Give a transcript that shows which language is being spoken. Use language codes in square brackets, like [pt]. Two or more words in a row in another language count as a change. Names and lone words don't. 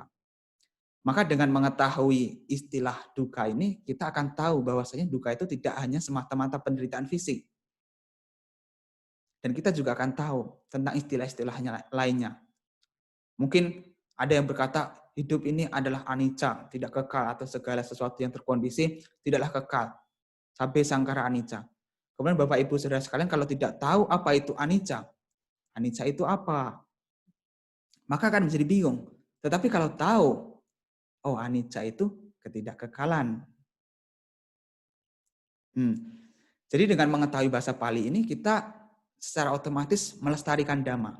[id] Maka dengan mengetahui istilah duka ini, kita akan tahu bahwasanya duka itu tidak hanya semata-mata penderitaan fisik. Dan kita juga akan tahu tentang istilah-istilahnya lainnya. Mungkin ada yang berkata, hidup ini adalah anicca, tidak kekal, atau segala sesuatu yang terkondisi tidaklah kekal. [pi] Sabbe sangkara anicca. [id] Kemudian Bapak Ibu Saudara sekalian, kalau tidak tahu apa itu anicca itu apa? Maka akan menjadi bingung. Tetapi kalau tahu, oh anicca itu ketidakkekalan. Jadi dengan mengetahui bahasa Pali ini, kita secara otomatis melestarikan Dhamma.